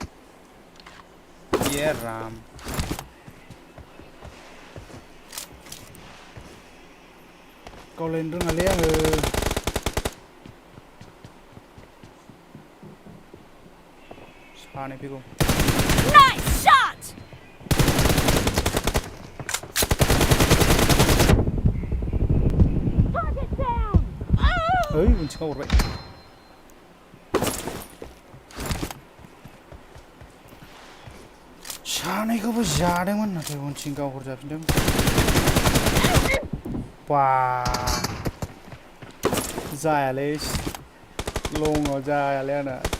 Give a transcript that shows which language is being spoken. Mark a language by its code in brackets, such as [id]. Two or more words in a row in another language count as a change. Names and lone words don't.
[brx] ये राम गावलायनो रोङालै आङो सानै फैगौ [en] Nice shot. Target down. [brx] ओइ उनथिं गावहरबाय सानैखौबो जादोंमोन नाथाय उनथिं गावहरजाफिनदों बा जायालै लङाव जायालै आंना